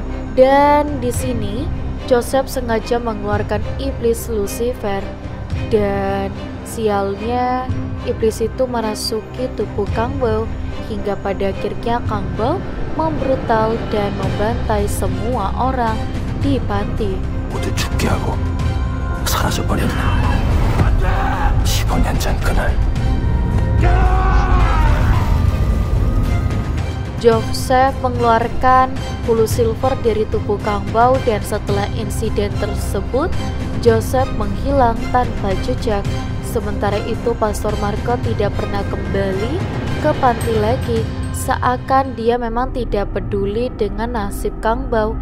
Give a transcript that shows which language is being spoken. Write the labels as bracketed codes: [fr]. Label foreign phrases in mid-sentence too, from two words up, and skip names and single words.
[id] Dan di sini, Joseph sengaja mengeluarkan iblis Lucifer. Dan sialnya, iblis itu merasuki tubuh Kang Bao hingga pada akhirnya Kang Bao membrutal dan membantai semua orang di panti. [ko] 모두 죽게 하고 사라져버렸나. 15년 전 그날. [id] Joseph mengeluarkan bulu silver dari tubuh Kang Bao dan setelah insiden tersebut, Joseph menghilang tanpa jejak. Sementara itu Pastor Marco tidak pernah kembali ke panti lagi, seakan dia memang tidak peduli dengan nasib Kang Bao.